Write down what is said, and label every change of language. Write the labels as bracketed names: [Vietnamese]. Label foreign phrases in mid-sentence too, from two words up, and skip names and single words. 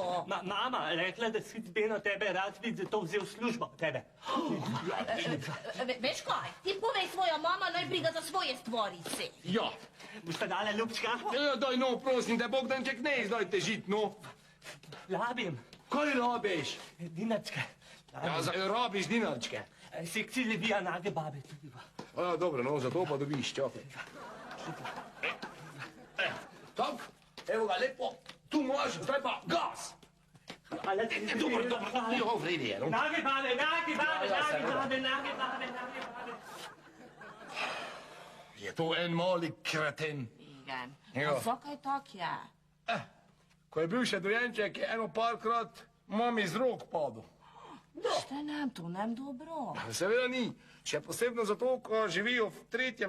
[Slovenian] Mama rekla, da si Beno tebe rad vid, zato vzel službo od tebe. Veš kaj, ti povej svojo mama, naj briga za svoje stvorice. Ja. Boste dale ljubčka? Ja, daj, no, prosim te, Bogdanček, ne zdaj težit, no. Labim. Kaj labiš? Dinačke. Ja, rabiš dinarčke. Sekci Levija nage babe tudi. Ja, dobro, no, zato pa dobiš, čakaj. Tak, evo ga, lepo, tu imaš, zdaj pa gas. Ale ti Dobro, jo, vredi je, no. Nage babe, nage babe, Ja, nage seveda. babe, nage babe, nage babe. Je to en mali kreten. Igen. Ja. A zakaj tak je? Ko je bil še dojenček, je eno parkrat mami z rok padel. Šta nam to, nam dobro. Seveda ni, še posebno zato, ko živijo v 3.